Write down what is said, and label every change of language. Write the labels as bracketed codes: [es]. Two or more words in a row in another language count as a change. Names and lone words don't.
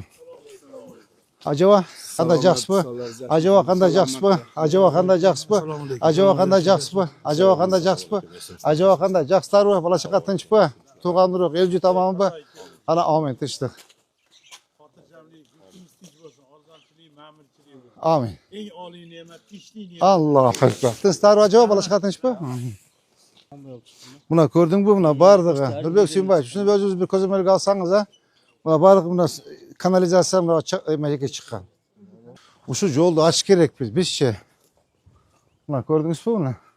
[ky] Ажаба, кандай жакшысызбы? Ажаба, кандай жакшысызбы? Ажаба, кандай жакшысызбы? Ажаба, кандай жакшысызбы? Ажаба, кандай жакшысызбы? Ажаба, кандай жакшысыздарбы? Бала чака тынчпы? Туугандырок, эл жут аманбы? Ана амин, тынчтык. Амин. [uz] Eng oliy ne'mat tinchlik ne'mati. [ar] الله أكبر. [ky] Tынчтарбы, ажаба, бала чака тынчпы? Мына көрдүңбү, мына бардыгы. Нурбек Сүйүнбаевич, ушуну өзүңүз бир көзөмөлгө алсаңыз, а? Мына бардыгы мына канализация эмеге чыккан. Ушу жолду ачыш керекпиз, бизчи. Мына көрдүңүзбү муну?